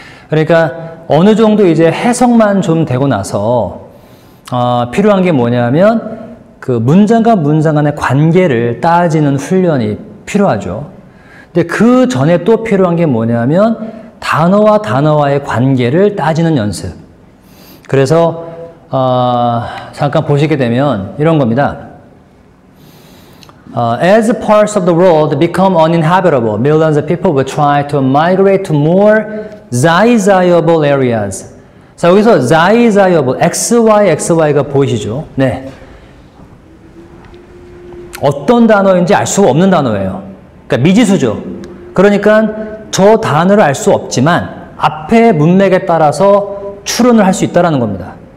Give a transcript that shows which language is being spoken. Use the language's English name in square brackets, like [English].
[Korean] 그러니까 어느 정도 이제 해석만 좀 되고 나서 필요한 게 뭐냐면 그 문장과 문장 간의 관계를 따지는 훈련이 필요하죠. 근데 그 전에 또 필요한 게 뭐냐면 단어와 단어와의 관계를 따지는 연습. 그래서 잠깐 보시게 되면 이런 겁니다. [English] As parts of the world become uninhabitable, millions of people will try to migrate to more desirable areas. [Korean] 자, 여기서 desirable, XY가 보이시죠? 네. 어떤 단어인지 알 수가 없는 단어예요. 그러니까 미지수죠. 그러니까 저 단어를 알 수 없지만 앞에 문맥에 따라서 추론을 할 수 있다는 겁니다.